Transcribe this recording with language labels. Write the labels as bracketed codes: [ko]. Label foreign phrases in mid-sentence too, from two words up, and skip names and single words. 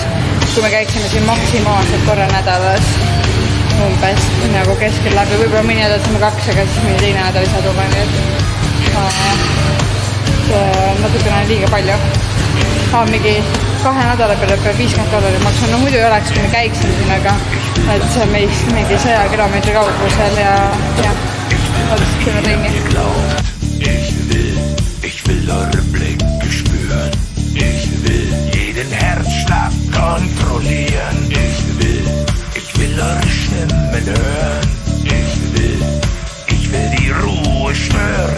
[et] Kui me käiksime siin maksimaalselt korra nädalas umbes keskel läbi, võib-olla mõni nädal saame 2, aga siis mõni teine nädal ei saa tulla, nii et natukene liiga palju. Mingi 2 nädala peale peab $50 maksma, muidu ei oleks, kui me käiksime siin, aga et see on meist mingi 100 kilomeetri kaugusel ja ootast sinna ringi. [de] Ich will eure Blicke spüren. Ich will jeden Herzschlag kontrollieren. Ich will eure Stimmen hören. Ich will die Ruhe schwören.